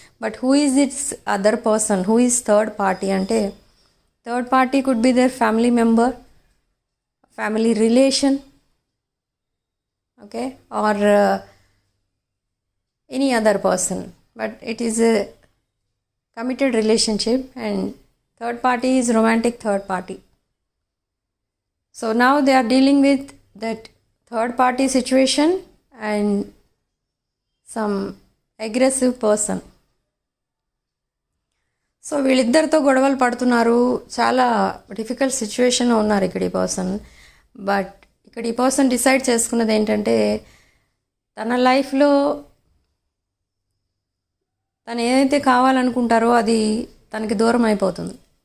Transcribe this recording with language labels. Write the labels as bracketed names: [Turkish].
[English] But who is its other person, who is third party అంటే, third party could be their family member, family relation, okay, or any other person. But it is a committed relationship and third party is romantic third party. So now they are dealing with that third party situation and some aggressive person. [Telugu] So వీళ్ళిద్దరితో గొడవలు పడుతున్నారు, చాలా difficult సిచ్యువేషన్లో ఉన్నారు ఇక్కడ ఈ person. But ఇక్కడ ఈ person decide చేసుకున్నది ఏంటంటే, తన లైఫ్లో తను ఏదైతే కావాలనుకుంటారో అది తనకి దూరం అయిపోతుంది.